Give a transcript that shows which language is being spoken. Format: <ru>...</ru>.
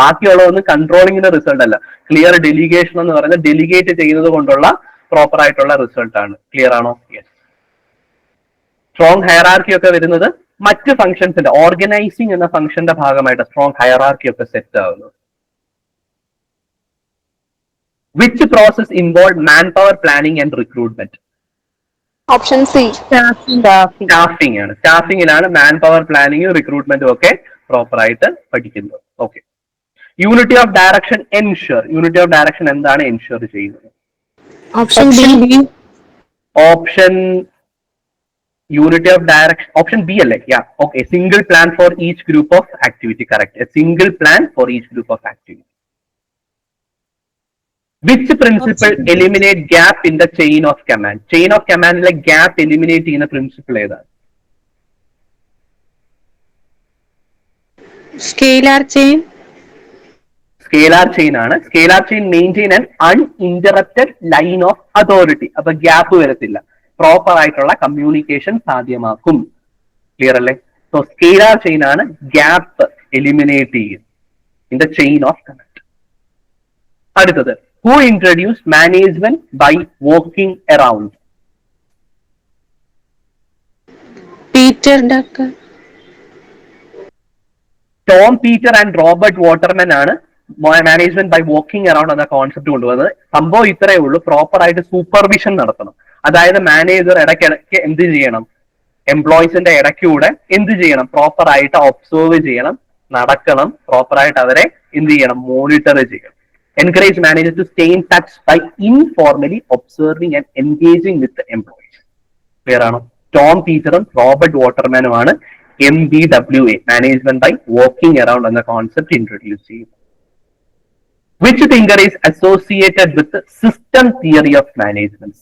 <ml>ബാക്കിയുള്ളതൊന്നും കൺട്രോളിംഗിന്റെ result അല്ല. Clear delegation എന്ന് പറയുന്നത് ഡെലിഗേറ്റ് ചെയ്യുന്നത് കൊണ്ടുള്ള പ്രോപ്പർ ആയിട്ടുള്ള റിസൾട്ട് ആണ്. ക്ലിയർ ആണോ? യെസ്. സ്ട്രോങ് ഹയറാർക്കി ഒക്കെ വരുന്നത് മറ്റ് ഫംഗ്ഷൻസിന്റെ ഓർഗനൈസിംഗ് എന്ന ഫംഗ്ഷന്റെ ഭാഗമായിട്ട് സ്ട്രോങ് ഹയറാർക്കി ഒക്കെ സെറ്റ് ആവുന്നത്.</ml> <en>Which process involved manpower planning and recruitment? Option C.</en> <ml>Staffing ആണ്. സ്റ്റാഫിംഗിലാണ് മാൻ പവർ പ്ലാനിങ്ങും റിക്രൂട്ട്മെന്റും ഒക്കെ പ്രോപ്പർ ആയിട്ട് പഠിക്കുന്നത്. Okay. Unity of direction ensure. Unity of direction എന്താണ് എൻഷുർ ചെയ്യുന്നത്?</ml> <en>Option B.</en> <ml>Option unity of direction option B അല്ലേ? യാ. Okay.</ml> <en>Single plan for each group of activity. Correct. A single plan for each group of activity. Which principle eliminate gap in the chain of command? Chain of command like gap eliminate</en> <ml>ചെയ്യുന്ന principle ഏതാണ്?</ml> <en>Scalar chain.</en> <ml>Scalar chain ആണ്.</ml> <en>Scalar chain maintain an uninterrupted line of authority.</en> <ml>അപ്പൊ gap വരത്തില്ല. Proper ആയിട്ടുള്ള communication സാധ്യമാക്കും. Clear അല്ലേ? So scalar chain ആണ് gap eliminate ചെയ്യുന്നത്</ml> <en>In the chain of command.</en> <ml>അടുത്തത്</ml> <en>Who introduced management by walking around? Peter Drucker.</en> <ml>Tom Peter and Robert Waterman ആണ് management by walking around എന്ന concept കൊണ്ടുവന്നത്. സംഭവം ഇത്രയേ ഉള്ളൂ, പ്രോപ്പർ ആയിട്ട് സൂപ്പർവിഷൻ നടത്തണം. അതായത് മാനേജർ ഇടയ്ക്കിടയ്ക്ക് എന്ത് ചെയ്യണം, എംപ്ലോയീസിന്റെ ഇടയ്ക്കൂടെ എന്ത് ചെയ്യണം, പ്രോപ്പർ ആയിട്ട് ഒബ്സർവ് ചെയ്യണം, നടക്കണം, പ്രോപ്പർ ആയിട്ട് അവരെ എന്ത് ചെയ്യണം, മോണിറ്റർ ചെയ്യണം.</ml> <en>Encourage manager to stay in touch by informally observing and engaging with employees.</en> <ml>Clear ആണോ? Tom പീറ്ററും Robert വാട്ടർമാനുമാണ് MBWA, management by walking around എന്ന കോൺസെപ്റ്റ് ഇൻട്രൊഡ്യൂസ് ചെയ്യും.</ml> <en>Which thinker is associated with the system theory of management?</en>